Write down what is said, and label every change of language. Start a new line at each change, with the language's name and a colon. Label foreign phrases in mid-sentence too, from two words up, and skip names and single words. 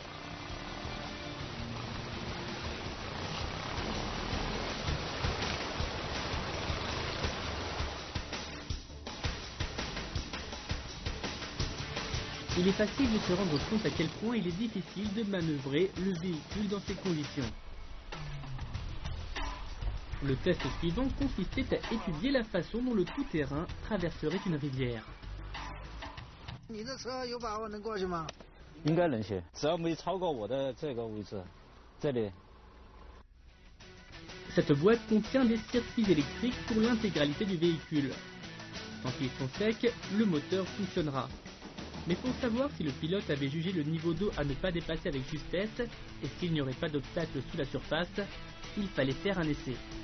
French: Il est facile de se rendre compte à quel point il est difficile de manœuvrer le véhicule dans ces conditions. Le test suivant consistait à étudier la façon dont le tout-terrain traverserait une rivière.
Chinese: 你的车有把握能过去吗？应该能行，只要没超过我的这个位置，这里。
French: Cette boîte contient des circuits électriques pour l'intégralité du véhicule. Tant qu'ils sont secs, le moteur fonctionnera. Mais pour savoir si le pilote avait jugé le niveau d'eau à ne pas dépasser avec justesse et s'il n'y aurait pas d'obstacle sous la surface, il fallait faire un essai.